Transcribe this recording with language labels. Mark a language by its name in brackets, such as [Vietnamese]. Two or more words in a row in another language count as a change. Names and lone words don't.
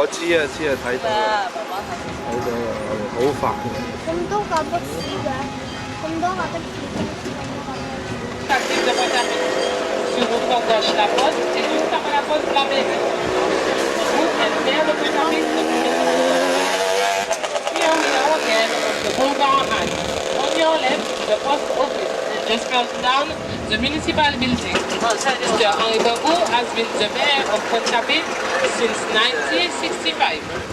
[Cantonese] 啊知啊，睇到啦，睇到啦，好煩。咁多架的士嘅，咁多架的士。 [French] Actif de Pointe-à-Pitre. Sur votre gauche, la poste, et juste après la poste, la maison. Route and vers de Pointe-à-Pitre. [English] Here we are again, the boulevard Anne. On your left, the post office, and just further down, the municipal building. Mr. Henri Bangou has been the mayor of Pointe-à-Pitre since 1965.